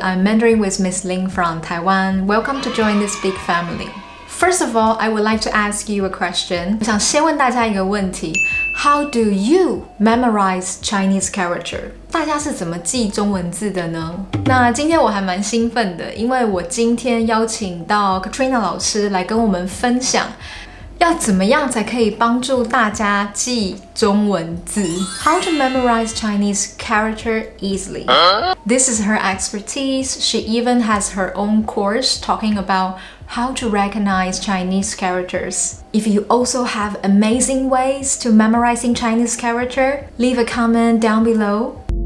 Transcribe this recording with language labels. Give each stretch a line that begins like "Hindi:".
English: I'm mentoring with Miss Lin from Taiwan. Welcome to join this big family. First of all, I would like to ask you a question.
Chinese: 我想先问大家一个问题
English: ：How do you memorize Chinese character？
Chinese: 大家是怎么记中文字的呢？那今天我还蛮兴奋的，因为我今天邀請到 Katrina 老師來跟我們分享。要怎麼樣才可以幫助大家記中文字 ？
English: How to memorize Chinese character easily? This is her expertise. She even has her own course talking about how to recognize Chinese characters. If you also have amazing ways to memorizing Chinese character, leave a comment down below.